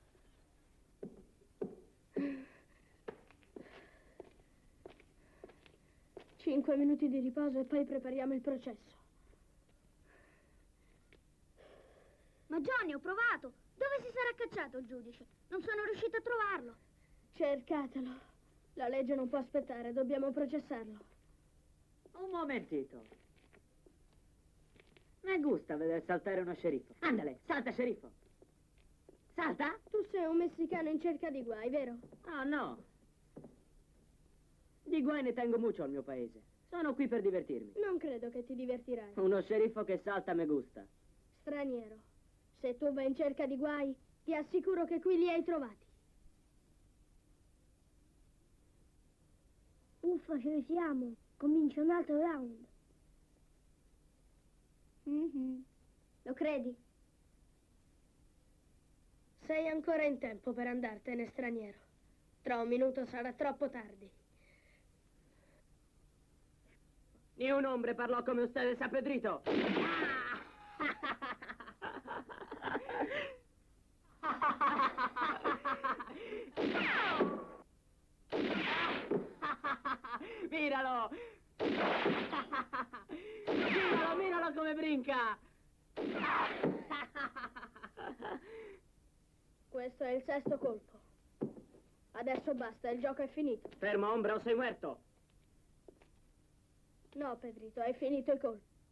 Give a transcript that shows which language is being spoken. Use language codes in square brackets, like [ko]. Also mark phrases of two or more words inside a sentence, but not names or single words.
[it] 5 minuti di riposo e poi prepariamo il processo. Ma Johnny, ho provato. Dove si sarà cacciato il giudice? Non sono riuscita a trovarlo. Cercatelo. La legge non può aspettare, dobbiamo processarlo. [es] Un momentito. Mi gusta [it] vedere saltare uno sceriffo. Andale, salta, sceriffo. Salta? Tu sei un messicano in cerca di guai, vero? Oh, no. Di guai ne [es] tengo mucho [it] al mio paese. Sono qui per divertirmi. Non credo che ti divertirai. Uno sceriffo che salta [es] me gusta. [it] Straniero. Se tu vai in cerca di guai, ti assicuro che qui li hai trovati. Uffa, ci siamo. Comincia un altro round. Lo credi? Sei ancora in tempo per andartene, straniero. Tra un minuto sarà troppo tardi. [es] Ni un hombre [it] parlò come [es] usted, San Pedrito. Miralo! Miralo come brinca! [it] Questo è il 6º colpo. Adesso basta, il gioco è finito. Fermo, ombra, o sei muerto! No, Pedrito, hai finito i colpi.